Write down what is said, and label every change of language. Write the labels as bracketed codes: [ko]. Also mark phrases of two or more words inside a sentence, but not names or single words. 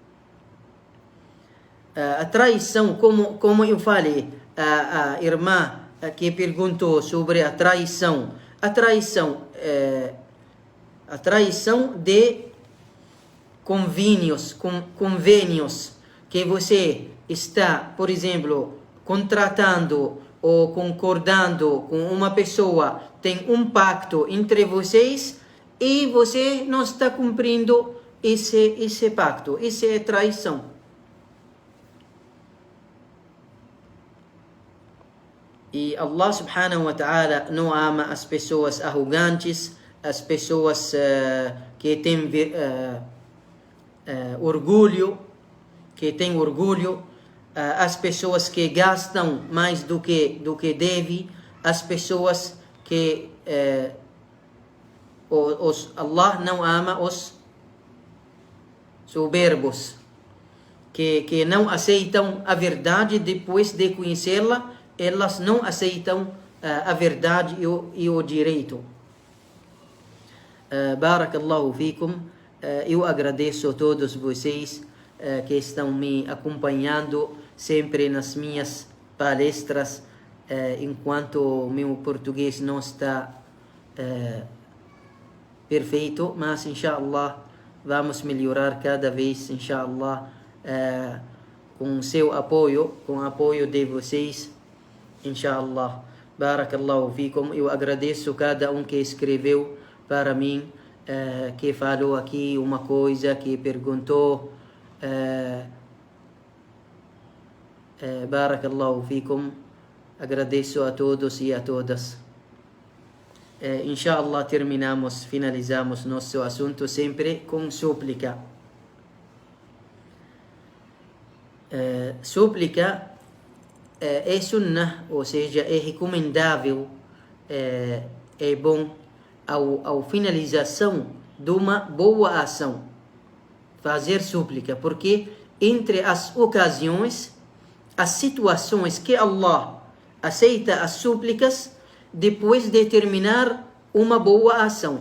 [pt] A traição, como eu falei, a irmã que perguntou sobre a traição de convênios que você está, por exemplo, contratando ou concordando com uma pessoa, tem um pacto entre vocês e você não está cumprindo esse pacto. Isso é traição. E [ar] الله سبحانه وتعالى [pt] não ama as pessoas arrogantes, as pessoas que têm orgulho, as pessoas que gastam mais do que deve, as pessoas que Allah não ama os soberbos, que não aceitam a verdade depois de conhecê-la. Elas não aceitam a verdade e o direito. [ar] بارك الله فيكم. [pt] Eu agradeço a todos vocês que estão me acompanhando sempre nas minhas palestras, enquanto meu português não está perfeito, mas inshallah vamos melhorar cada vez, inshallah, com seu apoio, com o apoio de vocês, inshallah. [ar] بارك الله فيكم. [pt] Eu agradeço cada um que escreveu para mim, que falou aqui uma coisa, que perguntou. [ar] بارك الله فيكم. [pt] Agradeço a todos e a todas. Inshallah finalizamos nosso assunto sempre com súplica. Súplica é sunnah, ou seja, é recomendável, é bom ao finalização de uma boa ação fazer súplica, porque entre as ocasiões, as situações que Allah aceita as súplicas depois de terminar uma boa ação.